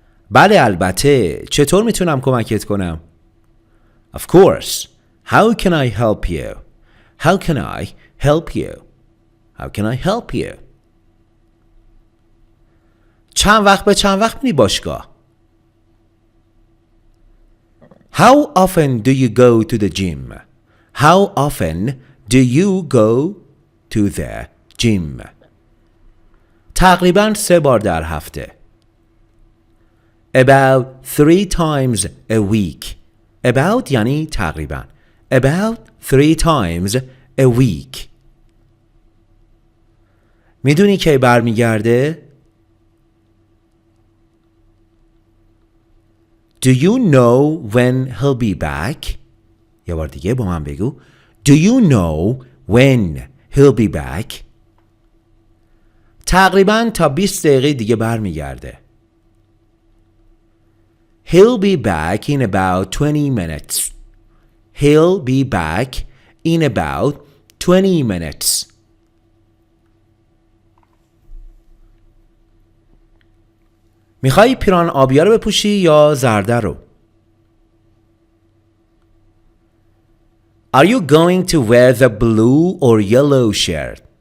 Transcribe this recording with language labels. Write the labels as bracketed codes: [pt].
[fa] بله البته. چطور میتونم کمکت کنم؟ [en] Of course. How can I help you? How can I help you? How can I help you? [fa] چند وقت به چند وقت میری باشگاه؟ [en] How often do you go to the gym? How often do you go to the gym? [fa] تقریباً 3 بار در هفته. [en] About 3 times a week. [fa] About یعنی تقریباً. [en] About 3 times a week. [fa] میدونی کی برمیگرده؟ [en] Do you know when he'll be back? [fa] یه بار دیگه با من بگو. [en] Do you know when he'll be back? [fa] تقریباً تا 20 دقیقه دیگه برمیگرده. [en] He'll be back in about 20 minutes. He'll be back in about 20 minutes. [fa] میخوای پیران آبیا رو بپوشی یا زرده رو؟ [en] Are you going to wear the blue or yellow shirt?